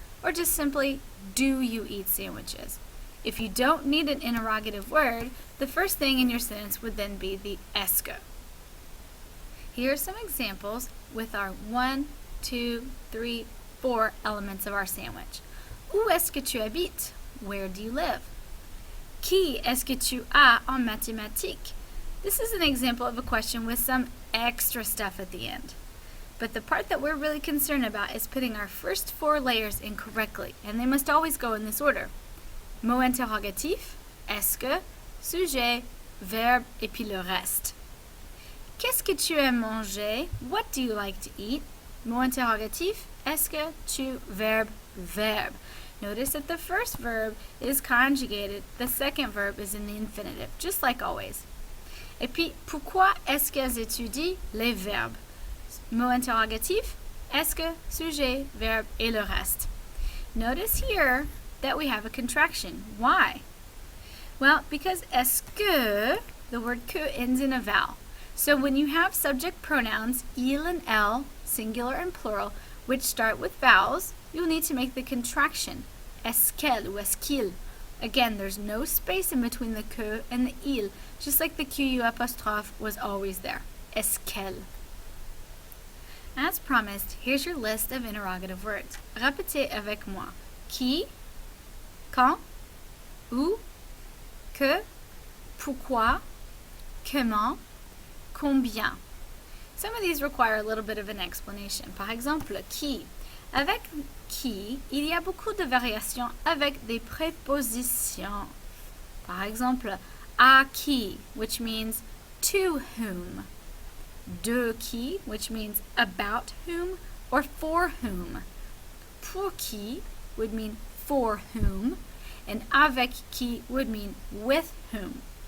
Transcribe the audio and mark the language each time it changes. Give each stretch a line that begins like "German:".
English: Or just simply, do you eat sandwiches? If you don't need an interrogative word, the first thing in your sentence would then be the est-ce que. Here are some examples with our 1, 2, 3, 4 elements of our sandwich.
French: Où est-ce que tu habites?
English: Where do you live?
French: Qui est-ce que tu as en mathématiques?
English: This is an example of a question with some extra stuff at the end. But the part that we're really concerned about is putting our first 4 layers in correctly, and they must always go in this order.
French: Mot interrogatif, est-ce que, sujet, verbe, et puis le reste. Qu'est-ce que tu aimes manger?
English: What do you like to eat?
French: Mot interrogatif, est-ce que, tu, verbe, verbe.
English: Notice that the first verb is conjugated, the second verb is in the infinitive, just like always.
French: Et puis, pourquoi est-ce qu'elles étudient les verbes? Mot interrogatif, est-ce que, sujet, verbe, et le reste.
English: Notice here that we have a contraction. Why? Well, because est-ce que, the word que ends in a vowel. So when you have subject pronouns, il and elle, singular and plural, which start with vowels, you'll need to make the contraction.
French: Est-ce qu'elle ou est-ce qu'il.
English: Again, there's no space in between the que and the il, just like the QU apostrophe was always there. Est-ce qu'elle. As promised, here's your list of interrogative words.
French: Répétez avec moi. Qui, quand, où, que, pourquoi, comment, combien.
English: Some of these require a little bit of an explanation.
French: Par exemple, qui. Avec qui, il y a beaucoup de variations avec des prépositions. Par exemple, à qui,
English: which means to whom. De qui, which means about whom or for whom. Pour qui would mean for whom, and avec qui would mean with whom.